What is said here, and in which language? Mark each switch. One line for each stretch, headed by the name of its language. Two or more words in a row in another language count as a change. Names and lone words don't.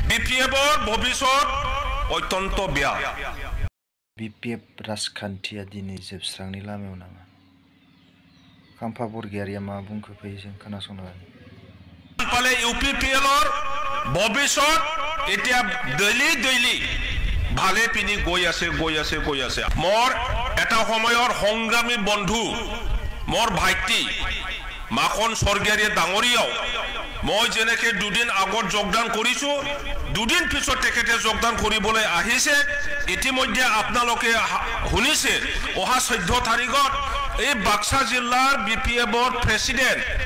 Assamese: বিপিএফৰ ভৱিষ্যত অত্যন্ত বেয়া
Bodo: বিপিএফ राजखान्थिया दिनै जोबस्रांनि लामायाव नामा खाम्फा बरगयारिया मा बुंखो फैयो जों खोनासंनो
Assamese: পালে ইউপিপিএলৰ ভৱিষ্যত এতিয়া দৈলি ভালে পিনি গৈ আছে মোৰ এটা সময়ৰ সংগ্ৰামী বন্ধু মোৰ ভাইটি মাখন স্বৰ্গীয়াৰী ডাঙৰীয়াও মই যেনেকে দুদিন আগত যোগদান কৰিছো দুদিন পিছত তেখেতে যোগদান কৰিবলৈ আহিছে ইতিমধ্যে আপোনালোকে শুনিছে অহা 14 তাৰিখত এই বাক্সা জিলাৰ বিপিএফৰ প্ৰেসিডেন্ট